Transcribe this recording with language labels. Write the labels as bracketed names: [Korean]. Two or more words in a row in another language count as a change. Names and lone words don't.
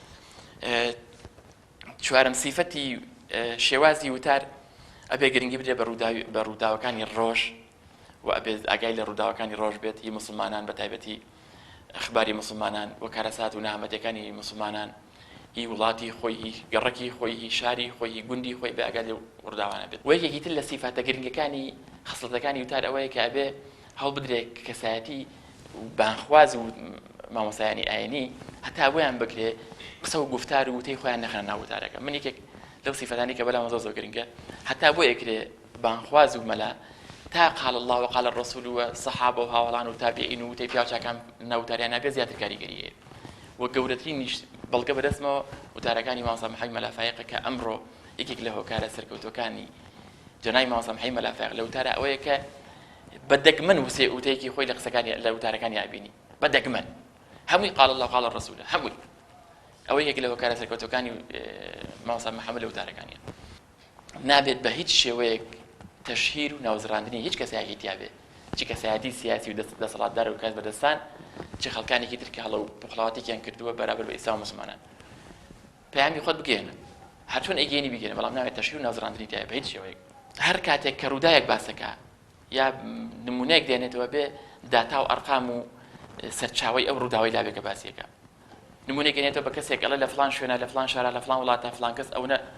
[Central Kurdish] چوارم صفەتی شێوازی وتار ئەبێ گرنگی بدرێت بە ڕووداوەکانی ڕۆژ و ئەبێ ئاگای لە ڕووداوەکانی ڕۆژ بێت هی مسلمانان بە تایبەتی ئەخباری مسلمانان و کارەسات و نامەتەکانی مسلمانان هی وڵاتی خۆی هی گەڕەکی خۆی هی شاری خۆی هی گوندی خۆی بە ئاگای لە ڕووداوانە بێت و یەکێکی تر لە صفاتە گرنگەکانی خەسڵەتەکانی وتار ئەوەیە کە ئەبێ هەڵ بدرێت کەسایەتی بانخواز و مامۆسایانی ئاینی هەتا بۆیان بکرێ قسە و گفتار و وتەی خۆیان نەخەنە ناو وتارەکە من یەکێک لەو صفەتانی کە بەلامە زۆر گرنگە هەتا بۆ یەکرێ بانخواز و مەلا تا [Arabic] قال الله وقال الرسول والصحابة [Central Kurdish] وهاوڵان و تابعین و وتەی پیاوچاکان ناوتاریان نابێ زیاتر کاریگەریە و گەورەترینیش بەڵگە بەدەستمەوە وتارەکانی مامۆستا محەممەد مەلافایقە کە ئەمڕۆ یەکێک لە هۆکارە سەرکەوتوەکانی جەنای مامۆستا محەممەد مەلافایق لە وتارە ئەوەیە کە بەدەگمەن وتەیەکی خۆی لە قسەکانی لە وتارەکانی ئابینی بەدەگمەن هەمووی [Arabic] قال الله وقال الرسول [Central Kurdish] هەمووی ئەوەی یەک لە هۆکارە سەرکەوتوەکانی مامۆستا محەممەد لە وتارەکانیە نابێت بە هیچ شێوەیەک تەشهیر و ناوزڕاندنی هیچ کەسایەکی تیابێ چی کەسایەتی سیاسی و دەسەڵاتدار و کەس بەدەستان چی خەڵکانێکی تر کە هەڵە و بخڵاواتێکیان کردووە بەرابەر بە ئیسلام و مسلمانان پەیامی خۆت بگەێنن هەرچۆن ئەیگەێنی بگەێنن بەڵام ناوێت تەشهیر و ناوزڕاندنی تیابێ بە هیچ شێوەیەک هەر کاتێک کە ڕووداوێک باسەکە یا نمونەیەک دێنێتەوە بێ داتا و ئەرقام و سەرچاوەی ئەو ڕووداوەی لابێ کە باسیەکە نمونەیەک دێنێتەوە بە کەسێک ئەڵێ لە فڵان شوێنە لە فڵان شارە لە فڵان وڵاتە فڵان کەس ئەوە